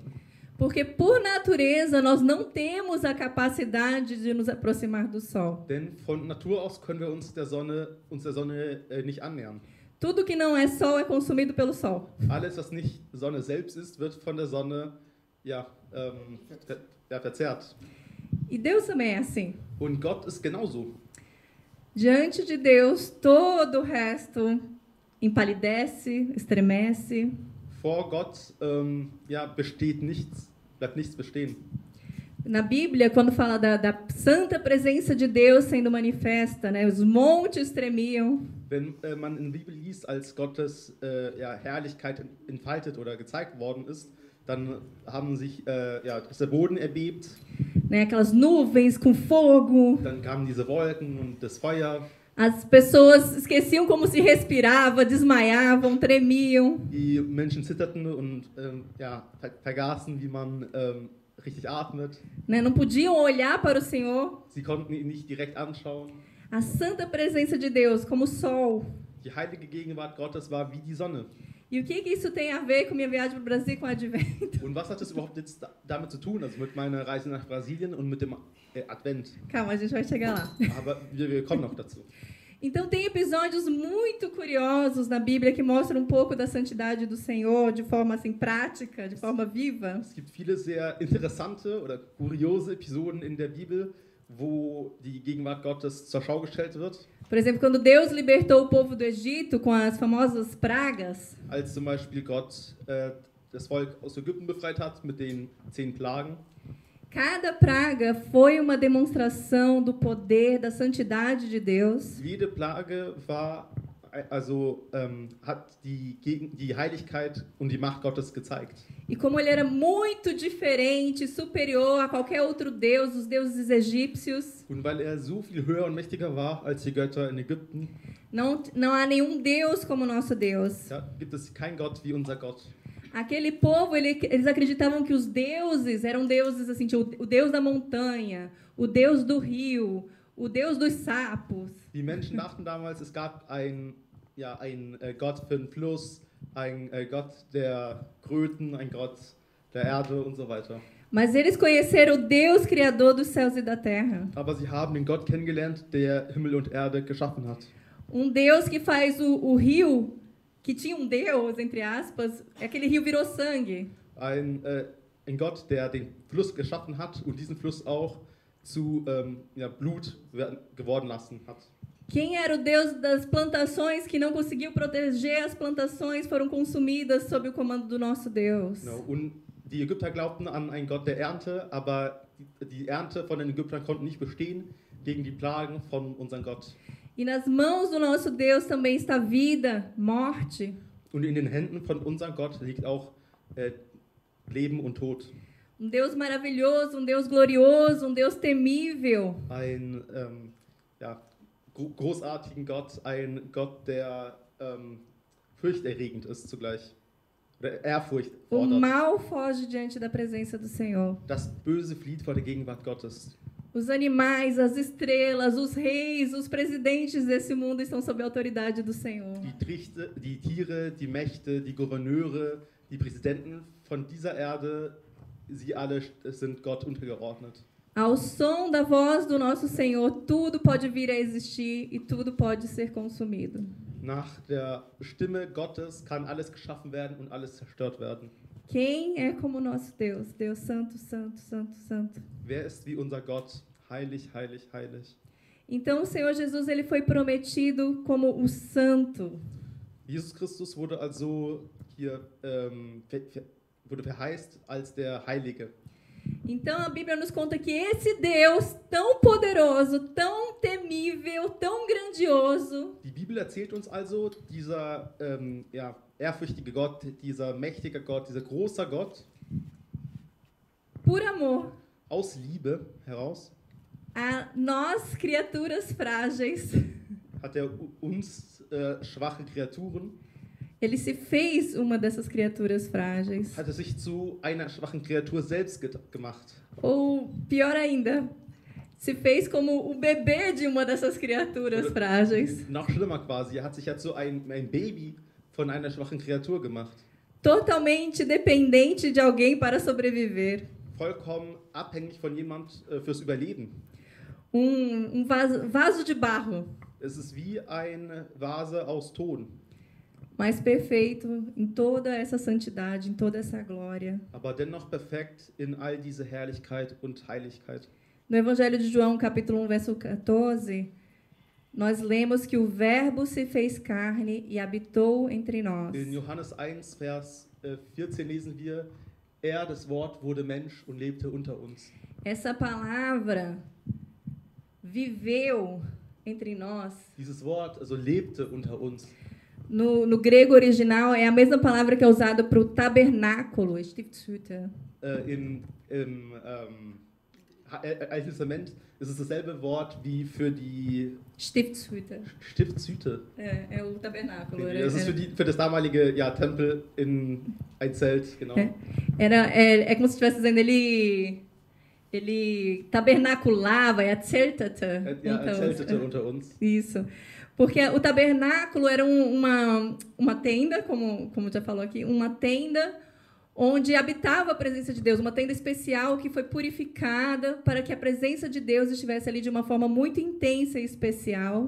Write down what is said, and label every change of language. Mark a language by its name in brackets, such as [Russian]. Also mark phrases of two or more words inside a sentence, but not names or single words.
[Portuguese] Porque, por natureza, nós não temos a capacidade de nos aproximar do Sol. [German] Denn von Natur aus können wir uns der Sonne nicht annähern. [Portuguese] Tudo que não é Sol é consumido pelo Sol. [German] Alles, was nicht Sonne selbst ist, wird von der Sonne verzerrt. [Portuguese] E Deus também é assim. [German] Und Gott ist genauso. [Portuguese] Diante de Deus, todo o resto empalidece, estremece. [German] Vor Gott besteht nichts, bleibt nichts bestehen. [Portuguese] Na Bíblia, quando fala da santa presença de Deus sendo manifesta, né, os montes tremiam. [German] Wenn man in der Bibel liest, als Gottes Herrlichkeit entfaltet oder gezeigt worden ist, dann haben sich ist der Boden erbebt. [Portuguese] Né, aquelas nuvens com fogo. [German] Dann kamen diese Wolken und das Feuer. [Portuguese] As pessoas esqueciam como se respirava, desmaiavam, tremiam. [German] Die Menschen zitterten und vergaßen, wie man richtig atmet. [Portuguese] Né, não podiam olhar para o Senhor. [German] Sie konnten ihn nicht direkt anschauen. [Portuguese] A santa presença de Deus, como o sol. [German] Die heilige Gegenwart Gottes war wie die Sonne. [Portuguese] E o que isso tem a ver com minha viagem para o Brasil com o Advento? [German] Und was hat das überhaupt jetzt damit zu tun, also mit meiner Reise nach Brasilien und mit dem Advent? [Portuguese] Calma, a gente vai chegar lá. [German] Aber wir kommen noch dazu. [Portuguese] Então, tem episódios muito curiosos na Bíblia que mostram um pouco da santidade do Senhor de forma assim prática, de forma viva. [German] Es gibt viele sehr interessante oder kuriose Episoden in der Bibel, wo die Gegenwart Gottes zur Schau gestellt wird. [Portuguese] Por exemplo, quando Deus libertou o povo do Egito com as famosas pragas. [German] Als zum Beispiel Gott das Volk aus Ägypten befreit hat mit den 10 Plagen. [Portuguese] Cada praga foi uma demonstração do poder, da santidade de Deus. [German] Jede Plage hat die Heiligkeit und die Macht Gottes gezeigt. [Portuguese] E como ele era muito diferente, superior a qualquer outro deus, os deuses egípcios. [German] Und weil so viel höher und mächtiger war als die Götter in Ägypten, [Portuguese] não há nenhum Deus como o nosso Deus. [German] gibt es keinen Gott wie unser Gott. [Portuguese] Aquele povo, eles acreditavam que os deuses eram deuses assim, o Deus da montanha, o Deus do rio, o Deus dos sapos. [German] Die Menschen dachten damals, es gab ein Gott für den Fluss, ein Gott der Kröten, ein Gott der Erde und so weiter. [Portuguese] Mas eles conheceram o Deus criador dos céus e da terra. [German] Aber sie haben den Gott kennengelernt, der Himmel und Erde geschaffen hat. [Portuguese] Deus que faz o rio, que tinha Deus, entre aspas, aquele rio virou sangue. [German] Ein Gott, der den Fluss geschaffen hat und diesen Fluss auch zu Blut geworden lassen hat. [Portuguese] Quem era o Deus das plantações que não conseguiu proteger as plantações foram consumidas sob o comando do nosso Deus. [German] Genau. Und die Ägypter glaubten an einen Gott der Ernte, aber die Ernte von den Ägyptern konnten nicht bestehen gegen die Plagen von unserem Gott. [Portuguese] E nas mãos do nosso Deus também está vida, morte. [German] Und in den Händen von unserem Gott liegt auch Leben und Tod. [Portuguese] Deus maravilhoso, Deus glorioso, Deus temível. [German] Ein großartigen Gott, ein Gott, der furchterregend ist zugleich. Oder Ehrfurcht [Portuguese] O [German] fordert. [Portuguese] mal foge diante da presença do Senhor. [German] Das Böse flieht vor der Gegenwart Gottes. [Portuguese] Os animais, as estrelas, os reis, os presidentes desse mundo estão sob a autoridade do Senhor. [German] Die Tiere, die Mächte, die Gouverneure, die Präsidenten von dieser Erde, sie alle sind Gott untergeordnet. [Portuguese] Ao som da voz do nosso Senhor, tudo pode vir a existir e tudo pode ser consumido. [German] Nach der Stimme Gottes kann alles geschaffen werden und alles zerstört werden. [Portuguese] Quem é como nosso Deus? Deus santo, santo, santo, santo. [German] Wer ist wie unser Gott? Heilig, heilig, heilig. [Portuguese] Então o Senhor Jesus ele foi prometido como o santo. [German] Jesus Christus wurde also hier wurde verheißt als der Heilige. [Portuguese] Então a Bíblia nos conta que esse Deus tão poderoso, tão temível, tão grandioso, [German] Die Bibel erzählt uns also, dieser ehrfürchtige Gott, dieser mächtige Gott, dieser große Gott, [Portuguese] por amor [German] aus Liebe heraus, [Portuguese] a nós, criaturas frágeis, [German] hat er uns schwache Kreaturen, [Portuguese] ele se fez uma dessas criaturas frágeis. [German] hat er sich zu einer schwachen Kreatur selbst gemacht. [Portuguese] Ou, pior ainda, se fez como o bebê de uma dessas criaturas frágeis. [German] Noch schlimmer quasi, er hat sich ja zu ein Baby von einer schwachen Kreatur gemacht. [Portuguese] Totalmente dependente de alguém para sobreviver. [German] Vollkommen abhängig von jemand fürs Überleben. [Portuguese] Vaso de barro, [German] Es ist wie eine Vase aus Ton, [Portuguese] mas perfeito em toda essa santidade, em toda essa glória. [German] aber dennoch perfekt in all diese Herrlichkeit und Heiligkeit. [Portuguese] No Evangelho de João, capítulo 1, verso 14, nós lemos que o Verbo se fez carne e habitou entre nós. [German] In Johannes 1, Vers 14 lesen wir, das Wort wurde Mensch und lebte unter uns. [Portuguese] Essa palavra viveu entre nós. [German] Dieses Wort also lebte unter uns. [Portuguese] No grego original é a mesma palavra que é usada para o tabernáculo, [German] Stiftshütte. Im Alten Testament ist es dasselbe Wort wie für die Stiftshütte. Stiftshütte. [Portuguese] É o tabernáculo. [German] Das ist für das damalige Tempel in ein Zelt, genau. [Portuguese] É como se estivesse dizendo, ele tabernaculava, erzähltete [German] unter uns. [Portuguese] Isso. Porque o tabernáculo era uma tenda, como já falou aqui, uma tenda onde habitava a presença de Deus, uma tenda especial que foi purificada para que a presença de Deus estivesse ali de uma forma muito intensa e especial.